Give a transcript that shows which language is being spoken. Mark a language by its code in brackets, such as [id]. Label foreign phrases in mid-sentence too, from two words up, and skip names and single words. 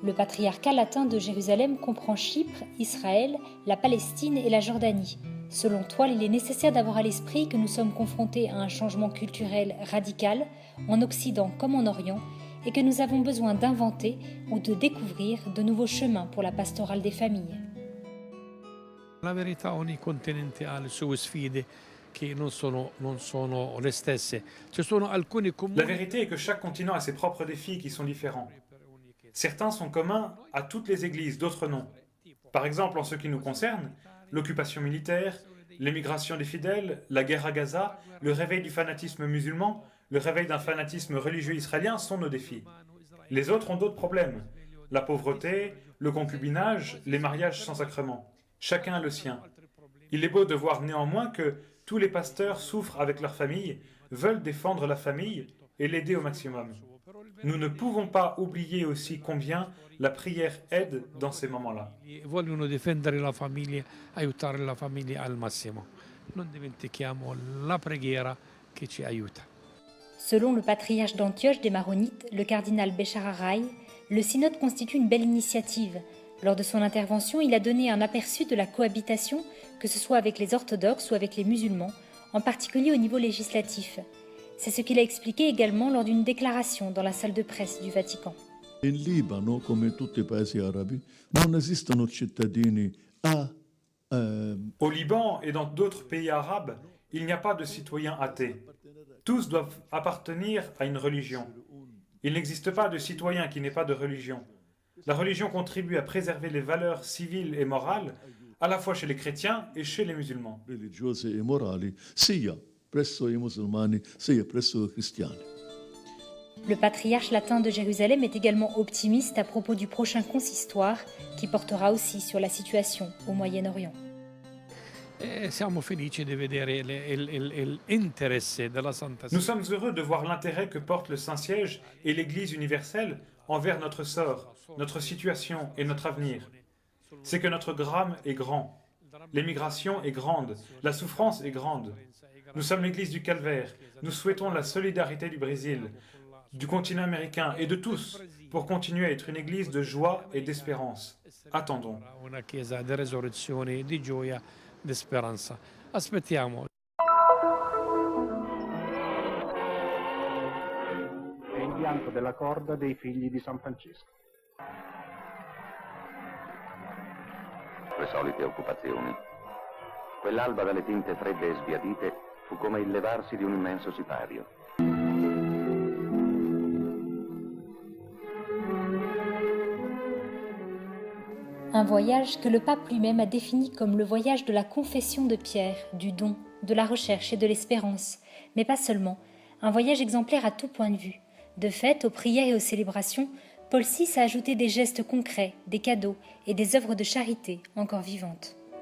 [fr] Le patriarcat latin de Jérusalem comprend Chypre, Israël, la Palestine et la Jordanie. Selon Toile, il est nécessaire d'avoir à l'esprit que nous sommes confrontés à un changement culturel radical, en Occident comme en Orient, et que nous avons besoin d'inventer ou de découvrir de nouveaux chemins pour la pastorale des familles. [it] La verità, ogni continente ha le sue sfide che non sono le stesse. Ci sono alcuni comuni. [fr] La vérité est que chaque continent a ses propres défis qui sont différents. Certains sont communs à toutes les églises, d'autres non. Par exemple, en ce qui nous concerne, l'occupation militaire, l'émigration des fidèles, la guerre à Gaza, le réveil du fanatisme musulman, le réveil d'un fanatisme religieux israélien sont nos défis. Les autres ont d'autres problèmes. La pauvreté, le concubinage, les mariages sans sacrement. Chacun a le sien. Il est beau de voir néanmoins que tous les pasteurs souffrent avec leur famille, veulent défendre la famille et l'aider au maximum. Nous ne pouvons pas oublier aussi combien la prière aide dans ces moments-là. [it] Vogliono difendere la famiglia, aiutare la famiglia al massimo. Non dimentichiamo la preghiera che ci aiuta. [fr] Selon le patriarche d'Antioche des Maronites, le cardinal Béchar Haraï, le synode constitue une belle initiative. Lors de son intervention, il a donné un aperçu de la cohabitation, que ce soit avec les orthodoxes ou avec les musulmans, en particulier au niveau législatif. C'est ce qu'il a expliqué également lors d'une déclaration dans la salle de presse du Vatican. [it] In Libano, come tutti i paesi arabi, non esistono cittadini [fr] Au Liban et dans d'autres pays arabes, il n'y a pas de citoyens athées. Tous doivent appartenir à une religion. Il n'existe pas de citoyen qui n'ait pas de religion. La religion contribue à préserver les valeurs civiles et morales, à la fois chez les chrétiens et chez les musulmans. [it] religiose e morali, sia presso i musulmani, sia presso i cristiani. [fr] Le patriarche latin de Jérusalem est également optimiste à propos du prochain consistoire qui portera aussi sur la situation au Moyen-Orient. [it] Siamo felici di vedere l'interesse della Santa [fr] Nous sommes heureux de voir l'intérêt que porte le Saint-Siège et l'Église universelle envers notre sort, notre situation et notre avenir. C'est que notre drame est grand. L'émigration est grande, la souffrance est grande. Nous sommes l'Église du Calvaire. Nous souhaitons la solidarité du Brésil, du continent américain et de tous pour continuer à être une Église de joie et d'espérance. Attendons. [it] Una chiesa di resurrezione, di gioia, di speranza. Aspettiamo. È il bianco della corda dei figli di San Francesco. Le solite occupazioni. Quell'alba dalle tinte fredde e sbiadite fu come il levarsi di un immenso sipario. [fr] Un voyage que le pape lui-même a défini comme le voyage de la confession de Pierre, du don, de la recherche et de l'espérance, mais pas seulement, un voyage exemplaire à tout point de vue. De fait, aux prières et aux célébrations, Paul VI a ajouté des gestes concrets, des cadeaux et des œuvres de charité encore vivantes.